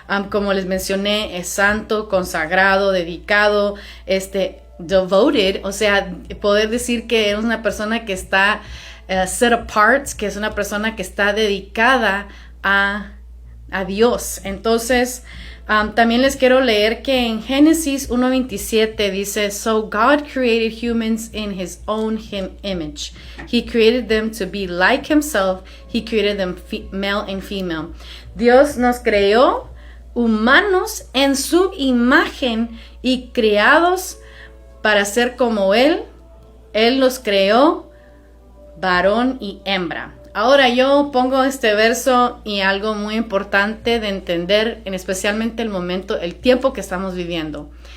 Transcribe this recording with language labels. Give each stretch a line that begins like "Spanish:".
Spanish: Como les mencioné, es santo, consagrado, dedicado, devoted, o sea, poder decir que es una persona que está
English: set apart,
Spanish: que es una persona que está dedicada a Dios. Entonces, también les quiero leer que en Génesis 1:27 dice,
English: So God created humans in his own image. He created them to be like himself. He created them male and female.
Spanish: Dios nos creó humanos en su imagen y creados para ser como Él. Él los creó varón y hembra. Ahora yo pongo este verso y algo muy importante de entender, en especialmente el tiempo que estamos viviendo.